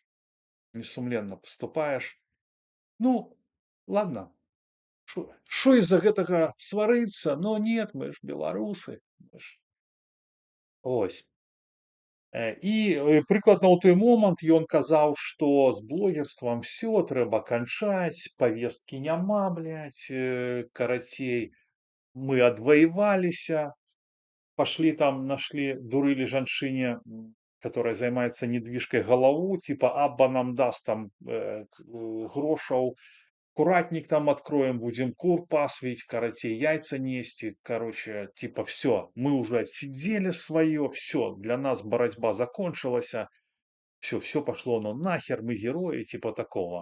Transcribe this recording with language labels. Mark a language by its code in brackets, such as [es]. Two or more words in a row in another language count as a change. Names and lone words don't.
[ru] Несумленно поступаешь. Ну, ладно, шо из-за [be] гэтага сварыцца? [ru] Но нет, мы ж беларусы. Мы ж... Ось. [be] І прыкладна ў той момант ён казаў, што з блогерствам все трэба канчаць, павесткі няма, блядь, карацей, мы адваеваліся, [ru] пошли там, нашли, дурили жанчыне, которая занимается недвижкой, голову, типа Абба нам даст там грошаў, куратник там откроем, будем кур пасвить, карацей, яйца нести, короче, типа все, мы уже отсидели свое, все, для нас борьба закончилась, все пошло, ну нахер, мы герои, типа такого.